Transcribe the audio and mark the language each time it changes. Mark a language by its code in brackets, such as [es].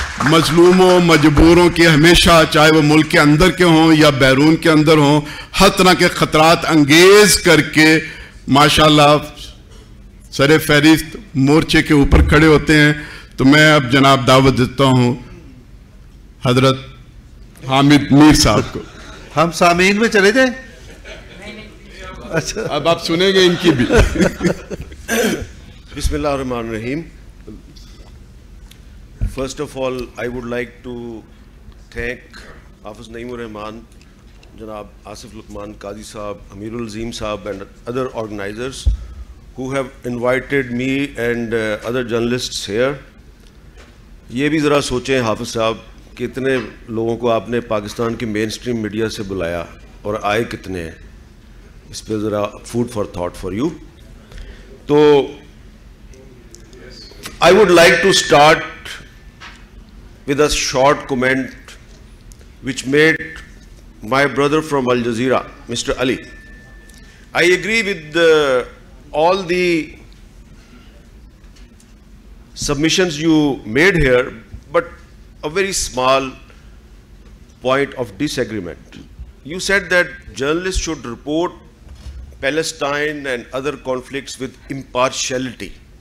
[ur] مظلوموں مجبوروں کے ہمیشہ، چاہے وہ ملک کے اندر کے ہوں یا بیرون کے اندر ہوں، ہر طرح کے خطرات انگیز کر کے ماشاءاللہ سر فہرست مورچے کے اوپر کھڑے ہوتے ہیں۔ تو میں اب جناب دعوت دیتا ہوں حضرت حامد میر صاحب کو۔ ہم سامعین میں چلے جائیں؟ اچھا اب آپ سنیں گے ان کی بھی۔ [ar] بسم اللہ الرحمن الرحیم۔ [en] First of all, I would like to thank Hafiz Naeem Rahman, Janab Asif Luqman Qadi Sahab, Amirul Azim Sahab and other organizers who have invited me and other journalists here. [ur] یہ بھی ذرا سوچیں حافظ صاحب کہ اتنے لوگوں کو آپ نے پاکستان کی مین اسٹریم میڈیا سے بلایا اور آئے کتنے ہیں، اس پہ ذرا [en] Food for thought for you. [ur] تو [en] I would like to start with a short comment which made my brother from Al Jazeera, Mr. Ali. I agree with all the submissions you made here, but a very small point of disagreement. You said that journalists should report Palestine and other conflicts with impartiality.